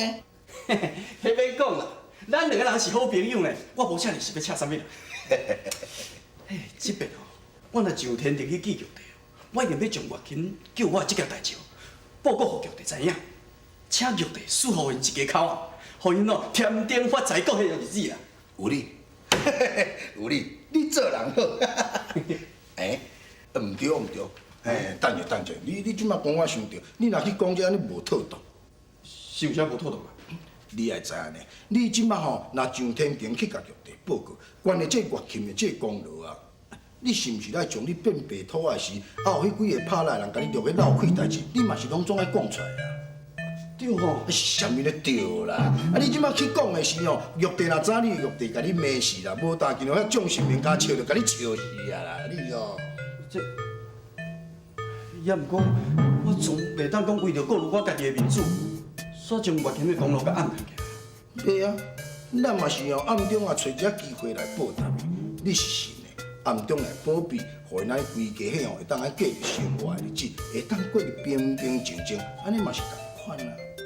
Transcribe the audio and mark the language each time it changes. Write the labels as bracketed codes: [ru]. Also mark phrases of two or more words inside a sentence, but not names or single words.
[nan] 迄免讲啦，咱两个人是好朋友呢，我无啥哩是要请啥物啦。嘿，即边哦，我若上天庭去见玉帝哦，我一定要将月琴叫我即件代志哦，报告给玉帝知影，请玉帝赐予因一家口啊，互因哦添丁发财，过迄个日子啦。有你，有你，你做人好。毋对毋对，等者，你即摆讲我想着，你若去讲这安尼无妥当。是有啥无妥当啊？你会知影呢？你即摆吼，若上天庭去甲玉帝报告，关于这月琴的这功劳啊，你是毋是来将你变白土的时，有迄几个拍赖人甲你落去闹气代志，你嘛是拢总爱讲出来啊？对吼，是啥物咧对啦？你即摆去讲的时候，玉帝若知你，玉帝甲你骂死啦，无大见到遐众神明家笑，就甲你笑死啊啦！你哦，这也毋过，我总袂当讲为着顾虑我家己的面子，煞将月琴的功劳甲暗藏起来。对啊，咱嘛是用暗中啊找一个机会来报答你。你是神的，暗中来保庇，互咱规家伙会当来过着生活的日子，会当过得平平静静，安尼嘛是同款啊。